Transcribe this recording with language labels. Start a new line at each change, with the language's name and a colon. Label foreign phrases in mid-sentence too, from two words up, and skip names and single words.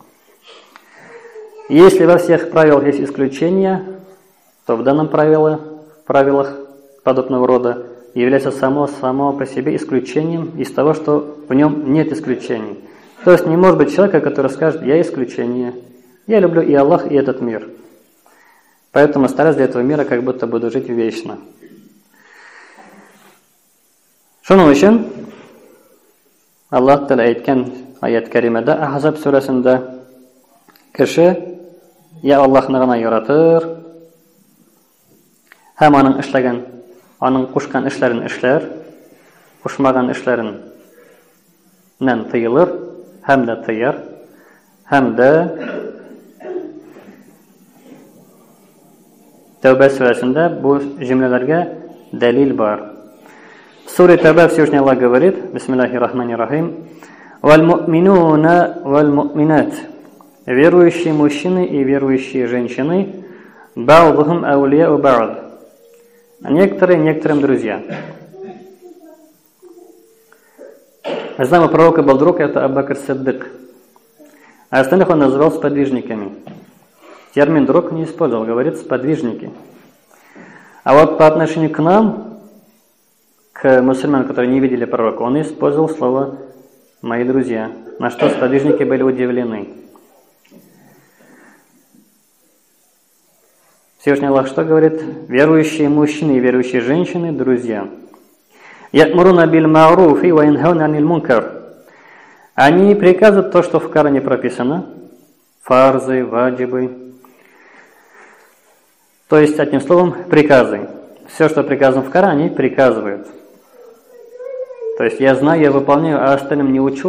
Russian: Если во всех правилах есть исключения, то в данном правилах подобного рода является само по себе исключением из того, что в нем нет исключений. То есть не может быть человека, который скажет: «Я исключение, я люблю и Аллах, и этот мир». Поэтому стараюсь для этого мира как будто буду жить вечно.
Tatar: Шуның өчен Аллаһ Тәала әйткән аят кәримәдә Ахзаб сүрәсендә кеше я Аллаһны гына яратыр, һәм аның эшләгән, аның кушкан эшләрен эшләр, кушмаган эшләреннән тыелыр, һәм дә тыяр, һәм дә Тәүбә сүрәсендә бу җөмләләргә дәлил бар.
Russian: В суре Тәүбә Всевышний Аллах говорит:
Arabic: بسم الله الرحمن الرحيم والمؤمنون والمؤمنات».
Russian: Верующие мужчины и верующие женщины,
Arabic: بعضهم أولياء بعض.
Russian: Некоторые некоторым друзья. Мы знаем, у пророка был друг, это Абу Бакр Сиддик. А остальных он называл сподвижниками. Термин «друг» не использовал, говорит «сподвижники». А вот по отношению к нам, к мусульманам, которые не видели пророка, он использовал слово мои друзья. На что сподвижники были удивлены. Всевышний Аллах что говорит? Верующие мужчины и верующие женщины – друзья.
Arabic: «يأمرون بالمعروف وينهون عن المنكر».
Russian: Они приказывают то, что в Коране прописано. Фарзы, ваджибы. То есть, одним словом, приказы. Все, что приказано в Коране, приказывают. То есть, я знаю, я выполняю, а остальным не учу.